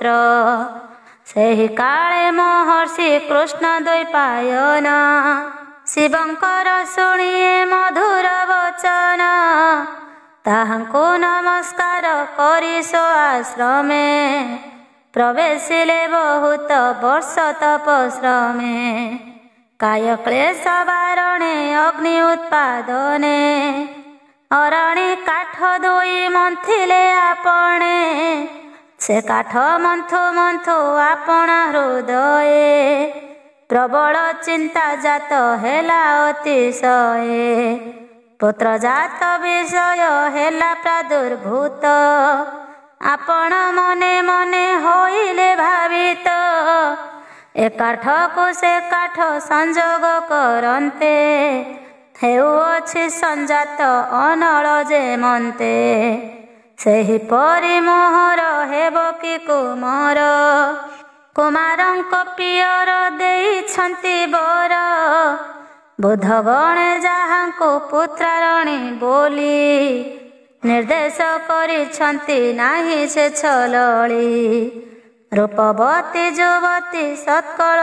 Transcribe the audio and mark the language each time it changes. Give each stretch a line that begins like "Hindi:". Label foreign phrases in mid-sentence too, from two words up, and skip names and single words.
Odia: ସେହି କାଳେ ମହର୍ଷି କୃଷ୍ଣ ଦ୍ୱୈପାୟନ। ଶିବଙ୍କର ଶୁଣିଏ ମଧୁର ବଚନ। ତାହାଙ୍କୁ ନମସ୍କାର କରି ସୋ ଆଶ୍ରମେ। ପ୍ରବେଶିଲେ ବହୁତ ବର୍ଷ ତପଶ୍ରମେ କାୟ କ୍ଲେଶ ବାରଣେ ଅଗ୍ନି ଉତ୍ପାଦନେ ଅରଣୀ କାଠ ଦୁଇ ମନ୍ଥିଲେ ଆପଣେ ସେ କାଠ ମନ୍ଥୁ ମନ୍ଥୁ ଆପଣା ହୃଦୟେ ପ୍ରବଳ ଚିନ୍ତା ଜାତ ହେଲା ଅତିଶୟେ ପୁତ୍ର ଜାତ ବିଷୟ ହେଲା ପ୍ରାଦୁର୍ଭୂତ ଆପଣ ମନେ ମନେ ହୋଇଲେ ଭାବିତ ଏ କାଠ କୁ ସେ କାଠ ସଂଯୋଗ କରନ୍ତେ ହେଉଅଛି ସଞ୍ଜାତ ଅନଳ ଯେ ମନ୍ତେ ସେହି ପରି ମୋହର ହେବ କି କୁମାର କୁମାରଙ୍କ ପିୟର ଦେଇଛନ୍ତି ବର ବୁଧଗଣେ ଯାହାଙ୍କୁ ପୁତ୍ରାରଣୀ ବୋଲି ନିର୍ଦ୍ଦେଶ କରିଛନ୍ତି ନାହି ସେ ଛଳଡ଼ି ରୂପବତୀ ଯୁବତୀ ସତ୍କଳ